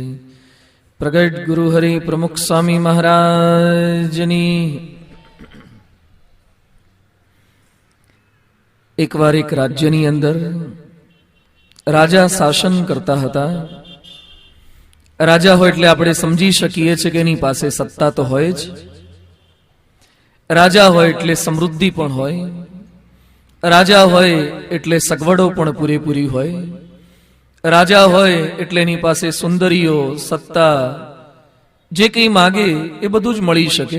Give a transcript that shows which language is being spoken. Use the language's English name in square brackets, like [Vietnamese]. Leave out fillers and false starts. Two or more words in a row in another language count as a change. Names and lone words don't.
[Gujarati] પ્રગટ ગુરુ હરિ પ્રમુખ સ્વામી મહારાજની. એક બાર એક રાજ્યની અંદર રાજા શાસન કરતા હતા. રાજા હો એટલે આપણે સમજી શકીએ છીએ કે એની પાસે સત્તા તો હોય જ. રાજા હોય એટલે સમૃદ્ધિ પણ હોય. રાજા હોય એટલે સગવડો પણ પૂરેપૂરી હોય. રાજા હોય એટલે એની પાસે સુંદરીઓ, સત્તા, જે કંઈ માગે એ બધું જ મળી શકે.